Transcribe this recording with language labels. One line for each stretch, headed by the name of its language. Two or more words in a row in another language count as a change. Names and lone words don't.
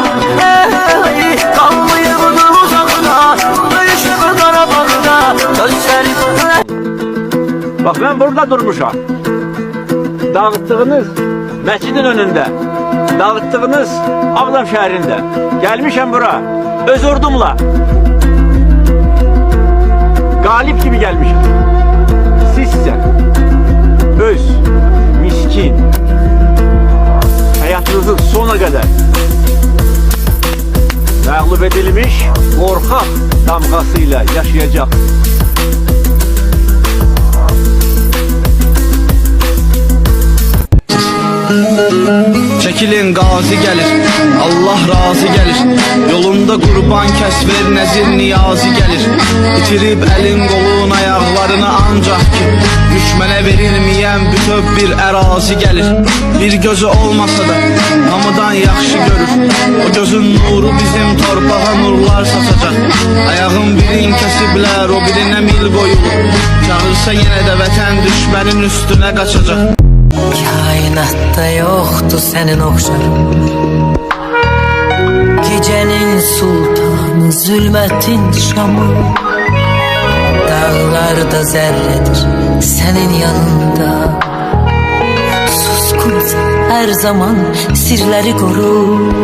Azerbaijani: Qalmayıb udur uzaqda, döyüşüb Qarabağda, göstərin hülər.
Turkish: Bak ben burada durmuşam.
Azerbaijani: Dağıttığınız məscidin önündə, dağıttığınız Ağdam şəhərində gelmişəm bura öz ordumla.
Turkish: Galip gibi gelmişim. Sizsə öz miskin hayatınızın sona kadar məğlub edilmiş korkak damgasıyla yaşayacak.
Azerbaijani: Çəkilin qazi gəlir, Allah razı gəlir. Yolunda qurban kəsver, nəzir niyazi gəlir. İtirib əlin qolun ayaqlarını ancaq ki düşmənə verilməyən bütöv bir ərazi gəlir. Bir gözü olmasa da hamıdan yaxşı görür. O gözün nuru bizim torpağa nurlar saçacaq. Ayağın birin kəsiblər, o birinə mil qoyulur. Çağırsa yenə də vətən düşmənin üstünə qaçacaq.
Turkish: Kainatta yoktu senin okşarın, gecenin sultanı zulmetin şamı. Dağlarda zerredir senin yanında, suskunsa her zaman sirleri koru.